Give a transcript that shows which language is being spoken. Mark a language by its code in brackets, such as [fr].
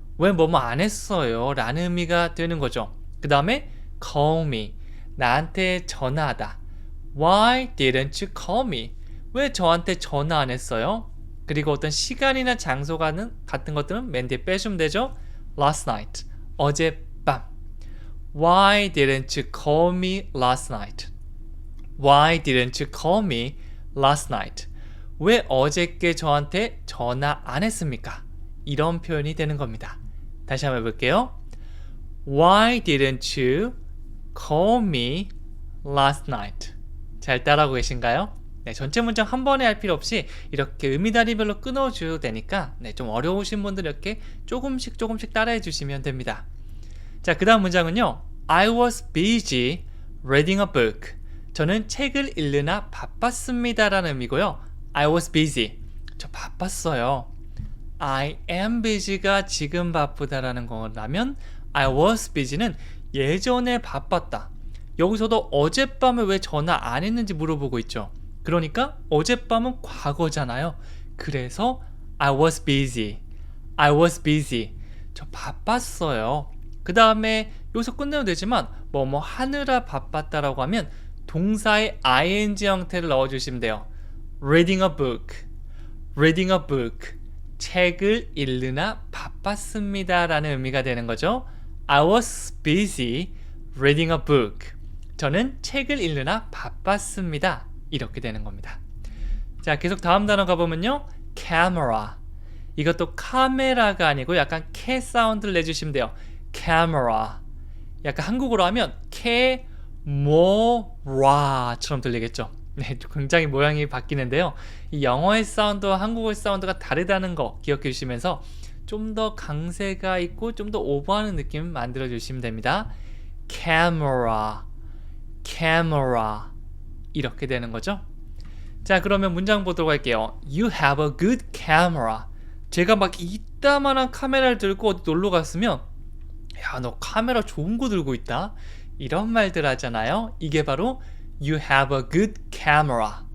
[ko] 왜 뭐뭐 안 했어요? 라는 의미가 되는 거죠. 그 다음에 call me, 나한테 전화하다. [en] Why didn't you call me? [ko] 왜 저한테 전화 안 했어요? 그리고 어떤 시간이나 장소 같은 것들은 맨 뒤에 빼주면 되죠. [en] Last night, [ko] 어젯밤. [en] Why didn't you call me last night? Why didn't you call me last night? [ko] 왜 어저께 저한테 전화 안 했습니까? 이런 표현이 되는 겁니다. 다시 한번 해볼게요. [en] Why didn't you call me last night? [ko] 잘 따라하고 계신가요? 네, 전체 문장 한 번에 할 필요 없이 이렇게 의미다리별로 끊어줘도 되니까 좀 어려우신 분들 이렇게 조금씩 따라해 주시면 됩니다. 자, 그 다음 문장은요. [en] I was busy reading a book. [ko] 저는 책을 읽느라 바빴습니다 라는 의미고요. [en] I was busy. [ko] 저 바빴어요. I am busy가 지금 바쁘다라는 거라면 I was busy는 예전에 바빴다. 여기서도 어젯밤에 왜 전화 안 했는지 물어보고 있죠. 그러니까 어젯밤은 과거잖아요. 그래서 [en] I was busy. I was busy. [ko] 저 바빴어요. 그 다음에 여기서 끝내면 되지만 뭐뭐 하느라 바빴다라고 하면 동사의 ing 형태를 넣어주시면 돼요. [en] Reading a book. Reading a book. [ko] 책을 읽느라 바빴습니다 라는 의미가 되는 거죠. [en] I was busy reading a book. [ko] 저는 책을 읽느라 바빴습니다. 이렇게 되는 겁니다. 자, 계속 다음 단어 가보면요. [en] camera. [ko] 이것도 카메라가 아니고 약간 캐 사운드를 내주시면 돼요. [en] camera. [ko] 약간 한국어로 하면 캐모라처럼 들리겠죠. 네, 굉장히 모양이 바뀌는데요. 이 영어의 사운드와 한국어의 사운드가 다르다는 거 기억해 주시면서 좀 더 강세가 있고 좀 더 오버하는 느낌 만들어 주시면 됩니다. camera, camera 이렇게 되는 거죠. 자, 그러면 문장 보도록 할게요. [en] You have a good camera. [ko] 제가 막 이따만한 카메라를 들고 어디 놀러 갔으면 야, 너 카메라 좋은 거 들고 있다? 이런 말들 하잖아요. 이게 바로 [en] You have a good camera.